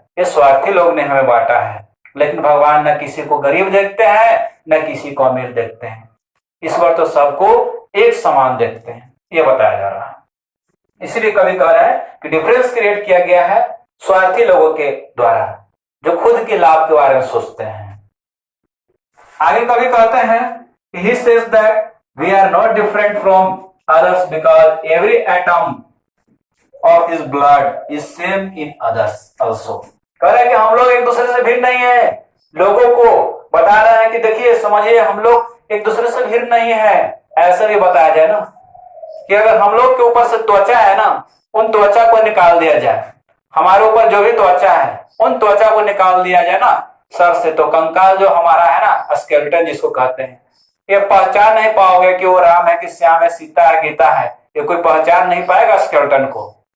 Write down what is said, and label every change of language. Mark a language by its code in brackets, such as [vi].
[hi] ये स्वार्थी लोग ने हमें बांटा है। लेकिन भगवान न किसी को गरीब देखते हैं न किसी को अमीर देखते हैं, ईश्वर तो सबको एक समान देखते हैं, ये बताया जा रहा है। इसलिए कवि कह रहा है कि डिफरेंस क्रिएट किया गया है स्वार्थी लोगों के द्वारा, जो खुद के लाभ के बारे में सोचते हैं। आगे कवि कहते हैं [en] he says that we are not different from others because every atom of his blood is same in others also। [hi] कह रहे हैं कि हम लोग एक दूसरे से भिन्न नहीं है। लोगों को बता रहे हैं कि देखिए समझिए हम लोग एक दूसरे से भिन्न नहीं है। ऐसा भी बताया जाए ना कि अगर हम लोग के ऊपर से त्वचा है ना, उन त्वचा को निकाल दिया जाए, हमारे ऊपर जो भी त्वचा है उन त्वचा को निकाल दिया जाए ना सर से, तो कंकाल जो हमारा है ना, स्केलेटन जिसको कहते हैं, ये पहचान नहीं पाओगे कि वो राम है कि श्याम है, सीता है, गीता है, ये कोई पहचान नहीं पाएगा स्केलेटन को।